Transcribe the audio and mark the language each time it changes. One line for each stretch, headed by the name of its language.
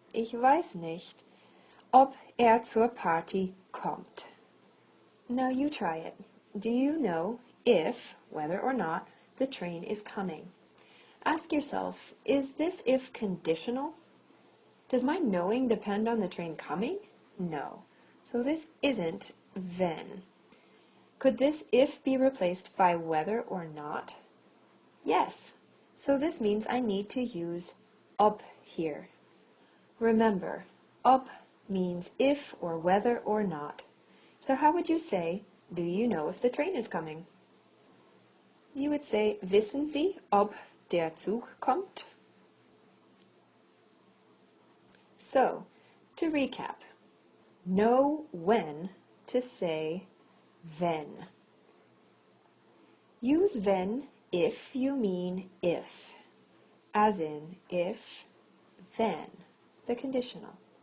German: Ich weiß nicht, ob zur Party kommt.
English: Now you try it. Do you know if, whether or not, the train is coming? Ask yourself, is this if conditional? Does my knowing depend on the train coming? No. So this isn't wenn. Could this if be replaced by whether or not? Yes. So this means I need to use ob here. Remember, ob means if or whether or not. So how would you say, do you know if the train is coming? You would say,
German: wissen Sie, ob der Zug kommt?
English: So, to recap, know when to say wenn. Use wenn if you mean if, as in if, then, the conditional.